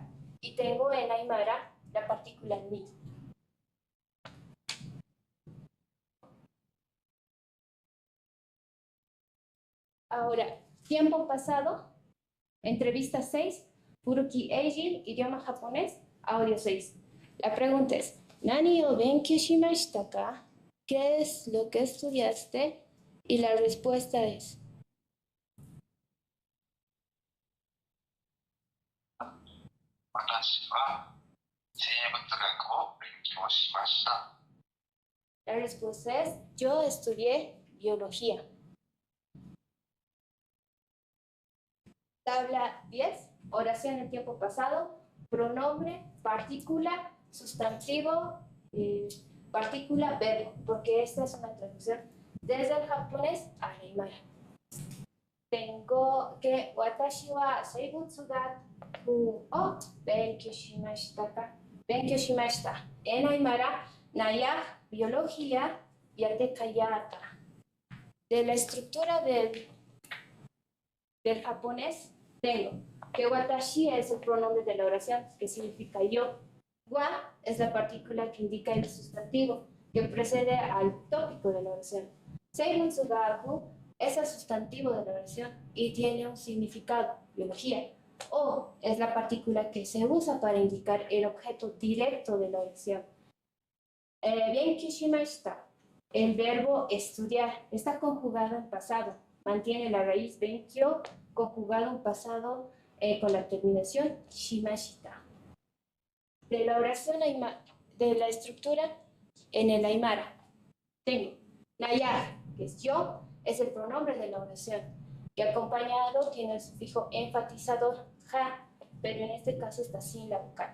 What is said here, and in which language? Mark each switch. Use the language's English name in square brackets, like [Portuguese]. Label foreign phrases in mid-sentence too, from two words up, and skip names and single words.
[Spanish] Y tengo en aymara la partícula ni. Ahora, tiempo pasado, entrevista 6, Furuki Eiji, idioma japonés, audio 6. La pregunta es, [Japanese] 何を勉強しましたか? [Spanish] ¿Qué es lo que estudiaste? Y la respuesta es, [Japanese] 私は生物学を勉強しました。 [Spanish] la respuesta es, yo estudié biología. Tabla 10, oración en tiempo pasado, pronombre, partícula, sustantivo, partícula, verbo, porque esta es una traducción desde el japonés al aymara. Tengo que [Japanese] 私は生物学を勉強しましたか. 勉強しました. [Spanish] En aymara, [Aymara] naya, biología, yate kayata. [Spanish] De la estructura del japonés, tengo que watashi es el pronombre de la oración, que significa yo. Wa es la partícula que indica el sustantivo, que precede al tópico de la oración. [Japanese] 生物学 [Spanish] es el sustantivo de la oración y tiene un significado, biología. O es la partícula que se usa para indicar el objeto directo de la oración. [Japanese] 勉強しました, [Spanish] el verbo estudiar, está conjugado en pasado. Mantiene la raíz benkyou conjugado en pasado con la terminación shimashita. De la oración de la estructura en el aymara, tengo naya, que es yo, es el pronombre de la oración, que acompañado tiene el sufijo enfatizador ja, pero en este caso está sin la vocal.